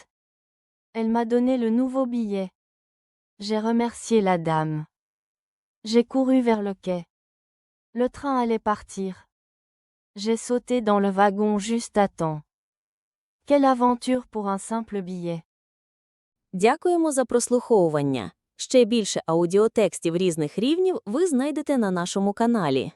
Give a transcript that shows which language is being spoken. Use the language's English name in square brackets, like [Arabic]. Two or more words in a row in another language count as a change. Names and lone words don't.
[French] Elle m'a donné le nouveau billet. J'ai remercié la dame. J'ai couru vers le quai. Le train allait partir. J'ai sauté dans le wagon juste à temps. Quelle aventure pour un simple billet. [Ukrainian] Дякуємо за прослуховування. Ще більше аудіотекстів різних рівнів ви знайдете на нашому каналі.